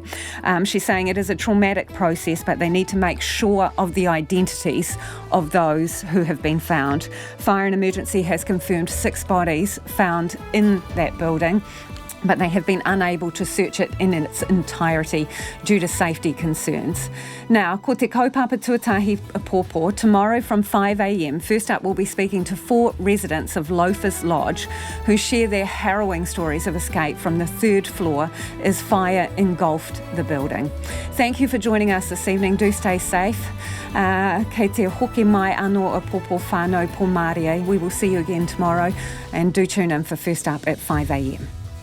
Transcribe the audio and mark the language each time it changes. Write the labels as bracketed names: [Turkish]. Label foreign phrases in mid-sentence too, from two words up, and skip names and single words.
[English] She's saying it is a traumatic process, but they need to make sure of the identities of those who have been found. Fire and Emergency has confirmed 6 bodies found in that building, but they have been unable to search it in its entirety due to safety concerns. Now, [Māori] ko te kaupapa tuatahi pōpō, [English] tomorrow from 5 a.m, first up we'll be speaking to 4 residents of Loafers Lodge who share their harrowing stories of escape from the 3rd floor as fire engulfed the building. Thank you for joining us this evening. Do stay safe. [Māori] Kei te hoki mai anō a pōpō whānau pō Mārie. [English] We will see you again tomorrow, and do tune in for First Up at 5 a.m.